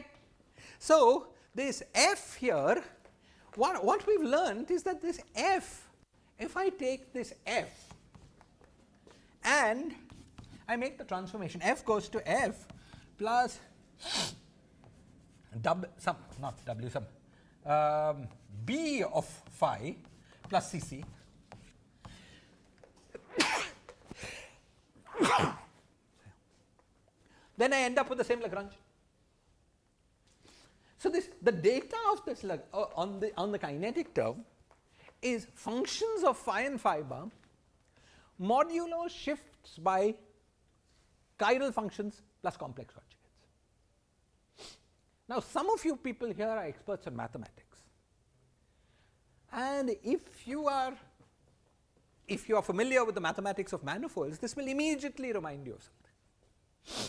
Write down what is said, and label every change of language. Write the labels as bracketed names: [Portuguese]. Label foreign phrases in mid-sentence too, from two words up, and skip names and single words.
[English] So this f here, what we've learned is that this f, if I take this f and I make the transformation, f goes to f plus b of phi plus cc then I end up with the same Lagrangian. So the data of this on the kinetic term is functions of phi and phi bar modulo shifts by chiral functions plus complex conjugates. Now, some of you people here are experts in mathematics, and if you are familiar with the mathematics of manifolds, this will immediately remind you of something.